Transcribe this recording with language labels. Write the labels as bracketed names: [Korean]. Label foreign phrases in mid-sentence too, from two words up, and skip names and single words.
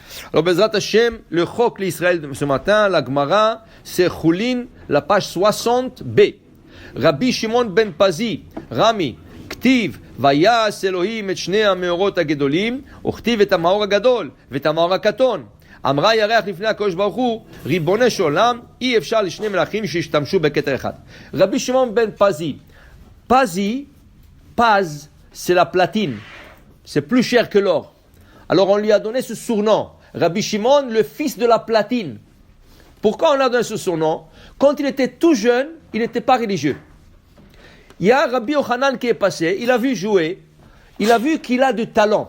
[French] Alors, [Hebrew] בעזרת השם, [French] le Chok l'Israël de ce matin, la Gemara, c'est Choulin, la page 60b. [Hebrew] רבי שמעון בן פזי, רמי, כתיב, ויעש אלהים את שני המאורות הגדולים, וכתיב את המאור הגדול ואת המאור הקטון. אמרה ירח לפני הקדוש ברוך הוא, ריבונו של עולם, אי אפשר לשני מלאכים שהשתמשו בכתר אחד. רבי שמעון בן פזי, [French] Paz, c'est la platine. C'est plus cher que l'or. Alors on lui a donné ce surnom. Rabbi Shimon, le fils de la platine. Pourquoi on lui a donné ce surnom? Quand il était tout jeune, il n'était pas religieux. Il y a Rabbi Yochanan qui est passé, il a vu jouer, il a vu qu'il a du talent.